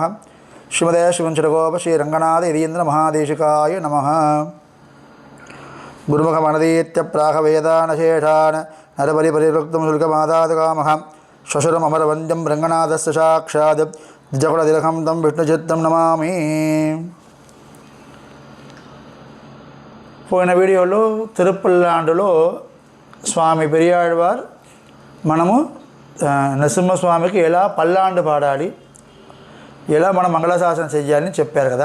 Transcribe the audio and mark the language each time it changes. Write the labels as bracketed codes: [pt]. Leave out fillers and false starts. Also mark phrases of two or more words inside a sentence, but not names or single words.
[sa] श्रीमदे श्रीवंश षडगोप श्री रंगनाथ यतीन्द्र महादेशिकाय नमः। गुरुमुखमनदीत्य प्राहवेदानशेषान् नरपरिपरिवृक्तं शुल्कमादातकामः श्वशुरममरवन्द्यं रङ्गनाथस्य साक्षात् जगुलतिलकं तं विष्णुचित्तं नमामि। [te] పోయిన వీడియోలో తిరుపల్లాండులో స్వామి పెరియాళ్వార్ మనము నరసింహస్వామికి ఎలా పల్లాండు పాడాలి, ఎలా మనం మంగళశాసనం చేయాలని చెప్పారు కదా.